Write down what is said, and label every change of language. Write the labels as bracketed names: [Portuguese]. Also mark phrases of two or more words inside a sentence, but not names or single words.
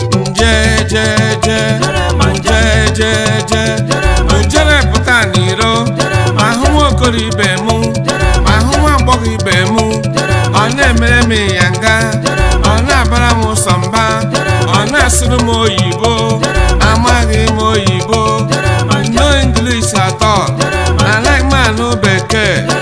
[Igbo] Nje, je, je. Jere ma nje. Nje, je, je. Jere ma nje. Njere pụta n'iro. Jere ma Ma hụ nje. nwa okoro ibe mụ. Jere ma Ma hụ nje. nwa agbọghọ ibe mụ. Ọ na-emere m ịnyanga. Ọ na-abara m sọ mba. Ọ na-asụrụ m oyibo. Amaghị m oyibo. [English] No English at all. I like man bekee.